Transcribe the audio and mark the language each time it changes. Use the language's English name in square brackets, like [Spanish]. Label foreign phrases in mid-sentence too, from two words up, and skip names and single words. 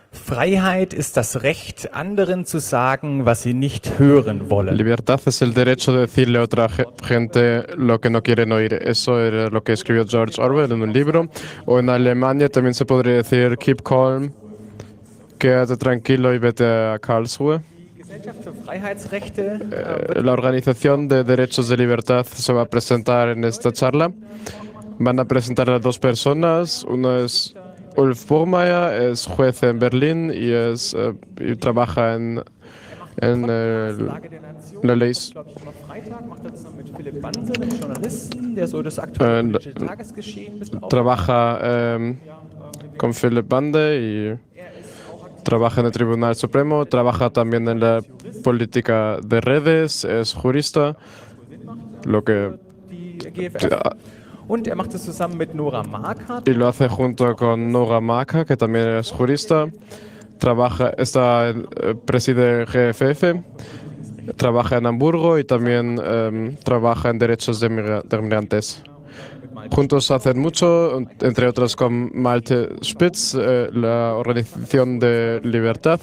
[German] Freiheit ist das Recht, anderen zu sagen, was sie nicht hören wollen. [Spanish] Libertad es el derecho de decirle a otra gente lo que no quieren oír. Eso era lo que escribió George Orwell en un libro. O en Alemania también se podría decir [English] keep calm, [Spanish] quédate tranquilo y vete a Karlsruhe. Gesellschaft für Freiheitsrechte La Organización de Derechos de Libertad se va a presentar en esta charla. Van a presentar a dos personas. Uno es Ulf Burmeier, es juez en Berlín y trabaja en Lage der Nation. la ley. [German] Glaube ich, immer Freitag macht er zusammen mit Philipp Banse, dem Journalisten, der so das aktuelle politische Tagesgeschehen ein bisschen [Spanish] Trabaja con Philip Bande y trabaja en el Tribunal Supremo. Trabaja también en la política de redes. Es jurista. Lo que [German] die GFF. Und er macht es zusammen mit Nora Marquardt. [Spanish] y lo hace junto con Nora Maka, que también es jurista. Preside GFF, trabaja en Hamburgo y también trabaja en derechos de migrantes. Juntos hacen mucho, entre otros con Malte Spitz, la Organización de Libertad.